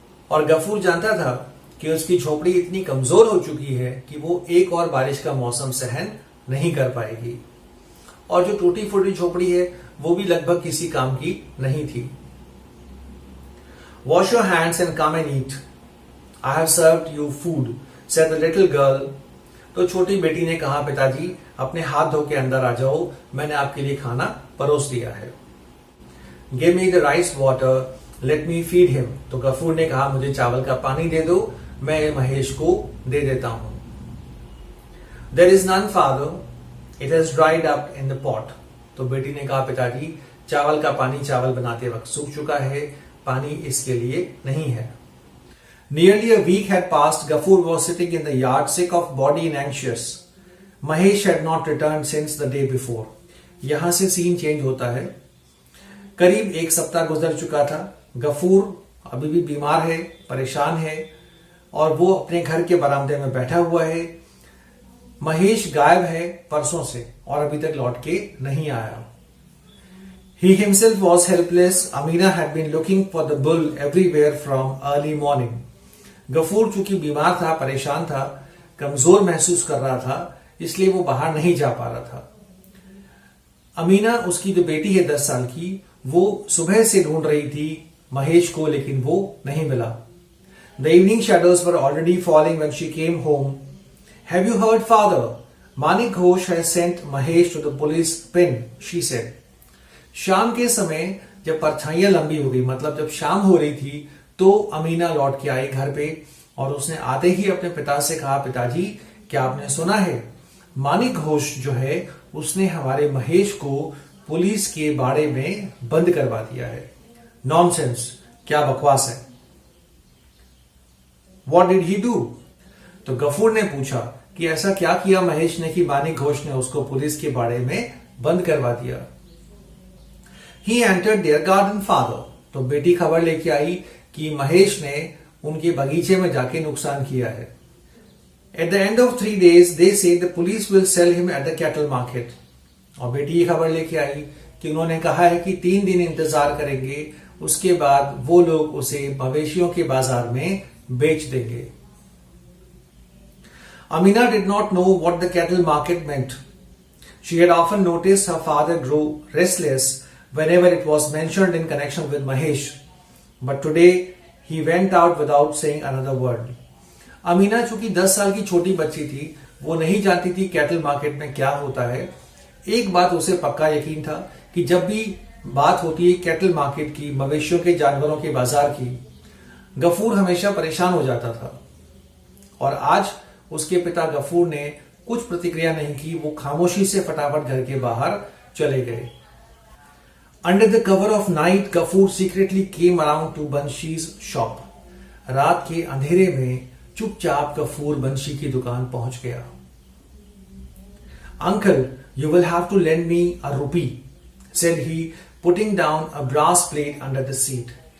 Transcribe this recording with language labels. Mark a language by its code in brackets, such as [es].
[hi] और गफूर जानता था कि उसकी झोपड़ी इतनी कमजोर हो चुकी है कि वो एक और बारिश का मौसम सहन नहीं कर पाएगी, और जो टूटी फूटी झोपड़ी है वो भी लगभग किसी काम की नहीं थी। [en] Wash your hands and come and eat. I have served you food, said the little girl. [hi] तो छोटी बेटी ने कहा, पिताजी अपने हाथ धो के अंदर आ जाओ, मैंने आपके लिए खाना परोस दिया है। [en] Give me the rice water, let me feed him. [hi] तो गफूर ने कहा, मुझे चावल का पानी दे दो, मैं महेश को दे देता हूं। [en] There is none, father. It has dried up in the pot. [hi] तो बेटी ने कहा, पिताजी चावल का पानी चावल बनाते वक्त सूख चुका है, पानी इसके लिए नहीं है। [en] Nearly a week had passed. Gafur was sitting in the yard, sick of body and anxious. Mahesh had not returned since the day before. [hi] यहां से सीन चेंज होता है। करीब एक सप्ताह गुजर चुका था। गफूर अभी भी बीमार है, परेशान है, और वो अपने घर के बरामदे में बैठा हुआ है। महेश गायब है परसों से और अभी तक लौट के नहीं आया। [en] He himself was helpless. Amina had been looking for the bull everywhere from early morning. [hi] Ghafoor चूंकि बीमार था, परेशान था, कमजोर महसूस कर रहा था, इसलिए वो बाहर नहीं जा पा रहा था। अमीना, उसकी जो बेटी है 10 साल की, वो सुबह से ढूंढ रही थी महेश को, लेकिन वो नहीं मिला। [en] The evening shadows were already falling when she came home. Have you heard, father? Manik Ghosh has sent Mahesh to the police pen, she said. [hi] शाम के समय जब परछाइयां लंबी हो गई, मतलब जब शाम हो रही थी, तो अमीना लौट के आई घर पे और उसने आते ही अपने पिता से कहा, पिताजी क्या आपने सुना है, मानिक घोष जो है उसने हमारे महेश को पुलिस के बाड़े में बंद करवा दिया है। नॉनसेंस, क्या बकवास है। [en] What did he do? [hi] तो गफूर ने पूछा कि ऐसा क्या किया महेश ने कि मानिक घोष ने उसको पुलिस के बाड़े में बंद करवा दिया। [en] He entered their garden, father. [hi] तो बेटी खबर लेके आई कि महेश ने उनके बगीचे में जाके नुकसान किया है। [en] At the end of 3 days, they say the police will sell him at the cattle market. [hi] और बेटी ये खबर लेके आई कि उन्होंने कहा है कि 3 दिन इंतजार करेंगे, उसके बाद वो लोग उसे मवेशियों के बाजार में बेच देंगे। [en] Amina did not know what the cattle market meant. She had often noticed her father grow restless whenever it was mentioned in connection with Mahesh. But today he went out without saying another word. [hi] Amina चूंकि 10 साल की छोटी बच्ची थी, वो नहीं जानती थी कैटल मार्केट में क्या होता है। एक बात उसे पक्का यकीन था कि जब भी बात होती है कैटल मार्केट की, मवेशियों के जानवरों के बाजार की, गफूर हमेशा परेशान हो जाता था। और आज उसके पिता गफूर ने कुछ प्रतिक्रिया नहीं की, वो खामोशी से फटाफट घर के बाहर चले गए। [en] Under the cover of night, Gafur secretly came around to Banshi's shop. [hi] रात के अंधेरे में चुपचाप गफूर बंशी की दुकान पहुंच गया। [en] Uncle, you will have to lend me a rupee, said he, putting down a brass plate under the seat.